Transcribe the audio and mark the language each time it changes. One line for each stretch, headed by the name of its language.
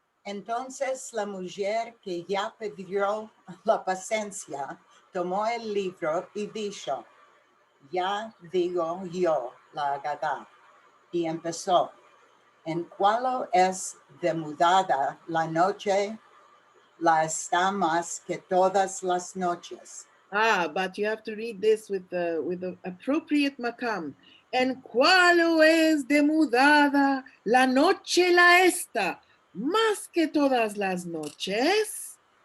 Ladino: Entonces la mujer que ya perdió la paciencia tomó el libro y dijo, ya digo yo la Haggadah. Y empezó, en cual es demudada la noche, la está más que todas las noches.
English: But you have to read this with the appropriate makam.
Ladino: En cualo es demudada la noche la esta, más que todas las noches.